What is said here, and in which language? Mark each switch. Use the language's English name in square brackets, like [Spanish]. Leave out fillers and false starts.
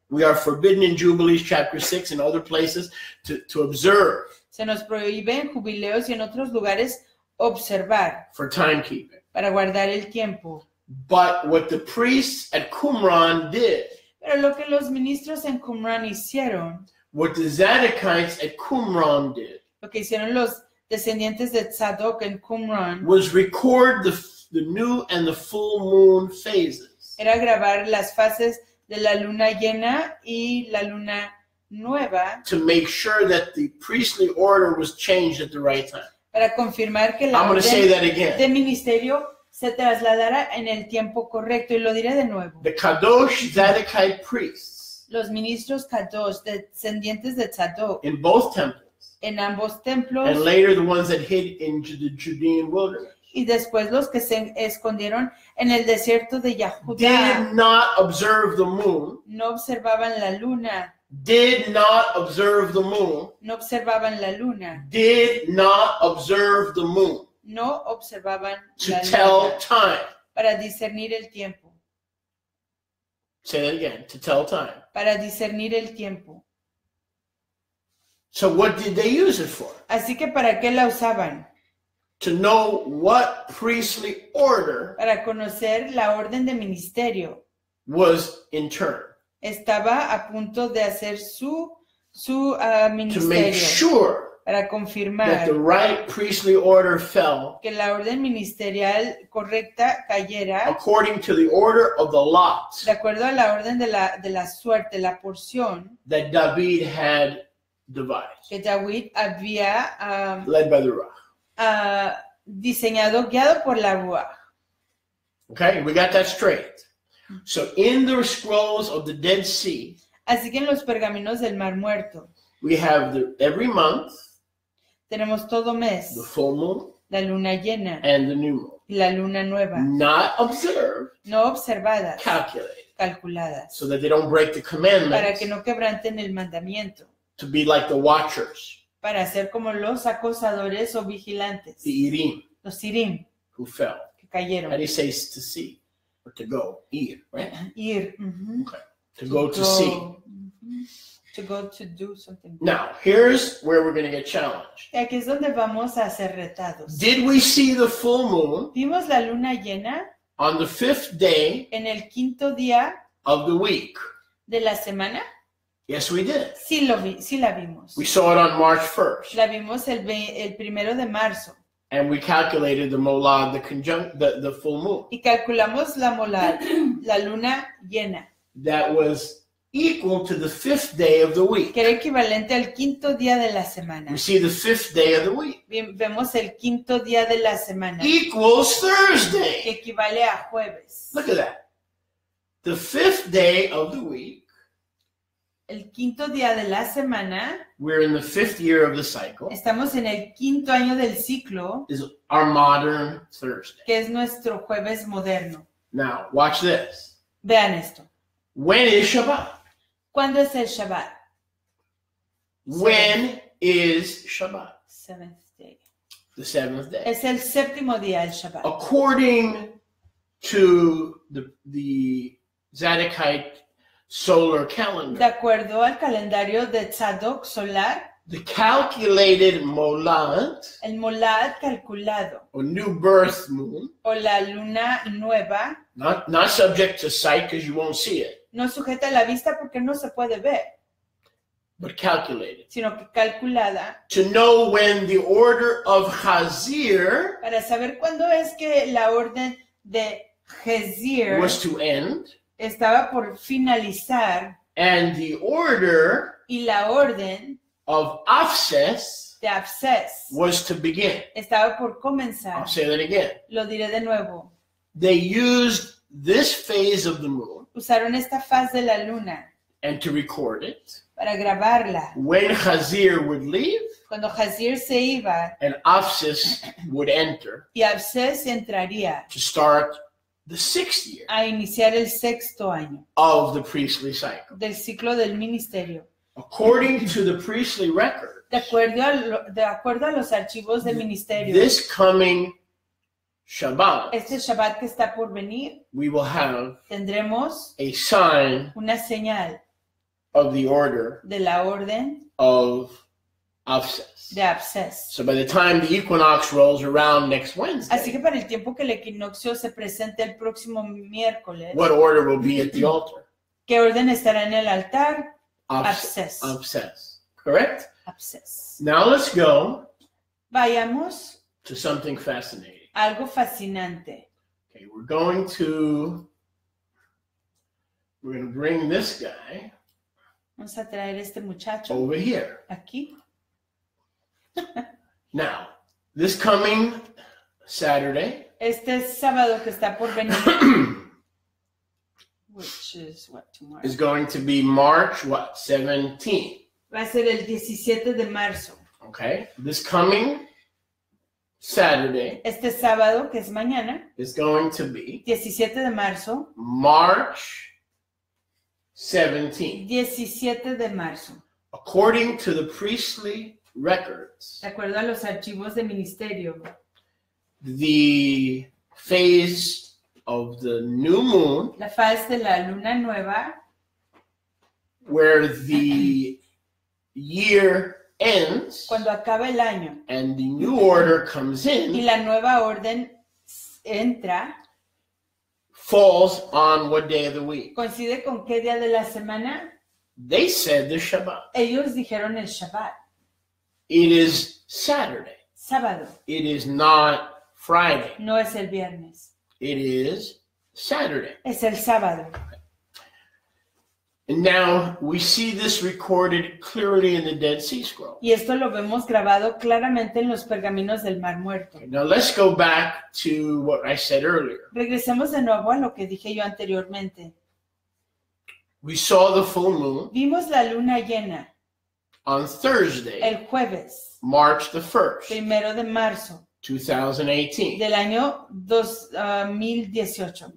[English] We are forbidden in Jubilees chapter 6 and other places to observe [Spanish] Se nos prohíbe en jubileos y en otros lugares observar [English] for timekeeping. [Spanish] para guardar el tiempo. [English] But what the priests at Qumran did, [Spanish] Pero lo que los ministros en Qumran hicieron, [English] what the Zadokites at Qumran did, [Spanish] lo que hicieron los descendientes de Tzadok en Qumran, [English] was record the new and the full moon phases. [Spanish] era grabar las fases de la luna llena y la luna nueva [English] To make sure that the priestly order was changed at the right time. [Spanish] para confirmar que la [English] I'm going to say [Spanish] orden [English] that again. [Spanish] de ministerio se trasladara en el tiempo correcto. Y lo diré de nuevo. [English] The Kadosh Zadokite priests [Spanish] Los ministros Kadosh, descendientes de Tzadok, [English] in both temples, [Spanish] en ambos templos [English] and later the ones that hid in the Judean wilderness, [Spanish] y después los que se escondieron en el desierto de Yahudá [English] did not observe the moon, [Spanish] no observaban la luna, [English] did not observe the moon, [Spanish] no observaban la luna, [English] did not observe the moon [Spanish] no observaban [English] to [Spanish] la [English] tell [Spanish] luna [English] time. [Spanish] para discernir el tiempo, [English] Say that again, to tell time. [Spanish] para discernir el tiempo. [English] So what did they use it for? [Spanish] Así que ¿para qué la usaban? [English] To know what priestly order [Spanish] Para conocer la orden de ministerio. [English] was in turn. [Spanish] Estaba a punto de hacer su [English] To make [Spanish] ministerio [English] sure [Spanish] para [English] that [Spanish] confirmar [English] the right priestly order fell [Spanish] que la orden ministerial correcta cayera [English] according to the order of the lots [Spanish] de acuerdo a la orden de la suerte, la porción [English] that David had devised, [Spanish] que David había [English] led by the Ruach. [Spanish] diseñado, guiado por la Ruach. [English] Okay, we got that straight. So in the scrolls of the Dead Sea, [Spanish] Así que en los pergaminos del Mar Muerto [English] we have every month, [Spanish] tenemos todo mes, [English] the full moon [Spanish] la luna llena [English] and the new moon, [Spanish] y la luna nueva, [English] not observed, [Spanish] no observadas, [English] calculated, [Spanish] calculadas, [English] so that they don't break the [Spanish] para [English] commandments [Spanish] que no quebranten el mandamiento, [English] to be like the watchers, [Spanish] para ser como los acosadores o vigilantes, [English] the Irim, [Spanish] los sirim [English] who fell. [Spanish] que [English] How [Spanish] cayeron. [English] do you say to see or to go? Ir, right? [Spanish] Ir. ujú. [English] Okay. To go to see. Ujú. To go to do something. Now, here's where we're going to get challenged. [Spanish] Y aquí es donde vamos a ser retados. [English] Did we see the full moon [Spanish] Vimos la luna llena [English] on the 5th day [Spanish] en el quinto día [English] of the week? [Spanish] de la semana. [English] Yes, we did. [Spanish] Sí la vimos. [English] We saw it on March 1st. [Spanish] La vimos el 1 de marzo. [English] And we calculated the molad, the full moon. [Spanish] Y calculamos la molad, la luna llena, [English] That was equal to the 5th day of the week. [Spanish] que era equivalente al quinto día de la semana. [English] We see the 5th day of the week [Spanish] Vemos el quinto día de la semana, [English] equals [Spanish] que [English] Thursday. [Spanish] equivale a jueves. [English] Look at that. The 5th day of the week, [Spanish] El quinto día de la semana, [English] we're in the 5th year of the cycle, [Spanish] estamos en el quinto año del ciclo, [English] is our modern Thursday. [Spanish] que es nuestro jueves moderno. [English] Now, watch this. [Spanish] Vean esto. [English] When is Shabbat? [Spanish] ¿Cuándo es el Shabbat? [English] When is Shabbat? Seventh day. The 7th day. [Spanish] Es el séptimo día el Shabbat. [English] According to the Zadokite solar [Spanish] De [English] calendar, [Spanish] acuerdo al calendario de Tzadok solar, [English] the calculated molad, [Spanish] el molad calculado [English] or new birth moon, [Spanish] o la luna nueva [English] not subject to sight because you won't see it, [Spanish] no sujeta a la vista porque no se puede ver, [English] but calculated. [Spanish] sino que calculada [English] To know when the order of Chazir [Spanish] para saber cuándo es que la orden de Hezir [English] was to end [Spanish] estaba por finalizar [English] and the order [Spanish] y la orden [English] of Afses [Spanish] de Abses [English] was to begin. [Spanish] estaba por comenzar. [English] I'll say that again. [Spanish] Lo diré de nuevo. [English] They used this phase of the moon [Spanish] Usaron esta faz de la luna [English] and to record it. [Spanish] para grabarla. [English] When Chazir would leave [Spanish] Cuando Hazir se iba [English] and Afses would enter [Spanish] y Abses entraría [English] to start the 6th year [Spanish] a iniciar el sexto año [English] of the priestly cycle. [Spanish] del ciclo del ministerio. [English] According to the priestly record, [Spanish] De acuerdo a los archivos del ministerio, [English] this coming Shabbat, [Spanish] este Shabbat que está por venir, [English] we will have [Spanish] tendremos [English] a sign [Spanish] una señal [English] of the order [Spanish] de la orden [English] of Afses. [Spanish] de Abses. [English] So by the time the equinox rolls around next [Spanish] Así [English] Wednesday, [Spanish] que para el tiempo que el equinoccio se presente el próximo miércoles, [English] what order will be at the altar? [Spanish] ¿qué orden estará en el altar? Afses. [English] Afses. Correct? [Spanish] Abses. [English] Now let's go [Spanish] Vayamos [English] to something fascinating. [Spanish] a algo fascinante. [English] Okay, we're going to bring this guy [Spanish] Vamos a traer este muchacho [English] over here. [Spanish] aquí. [English] Now, this coming Saturday, [Spanish] Este sábado que está por venir, [English] which is what tomorrow. is going to be March, 17? [Spanish] Va a ser el 17 de marzo. [English] Okay, this coming Saturday [Spanish] Este sábado, que es mañana, [English] is going to be [Spanish] 17 de marzo, [English] March 17th. [Spanish] 17 de marzo. [English] According to the priestly records, [Spanish] De acuerdo a los archivos de ministerio, [English] the phase of the new moon, [Spanish] la faz de la luna nueva, [English] where the year ends [Spanish] cuando acaba el año [English] and the new order comes [Spanish] y [English] in, [Spanish] la nueva orden entra, [English] falls on what day of the week? [Spanish] coincide con qué día de la semana. [English] They said the Shabbat. [Spanish] Ellos dijeron el Shabbat, [English] It is Saturday. [Spanish] sábado, [English] It is not Friday. [Spanish] no es el viernes, [English] It is Saturday. [Spanish] es el sábado. [English] And now we see this recorded clearly in the Dead Sea Scroll. [Spanish] Y esto lo vemos grabado claramente en los pergaminos del Mar Muerto. [English] Now let's go back to what I said earlier. [Spanish] Regresemos de nuevo a lo que dije yo anteriormente. [English] We saw the full moon [Spanish] Vimos la luna llena [English] on Thursday, [Spanish] el jueves, [English] March the 1st, [Spanish] 1 de marzo [English] 2018. [Spanish] del año 2018.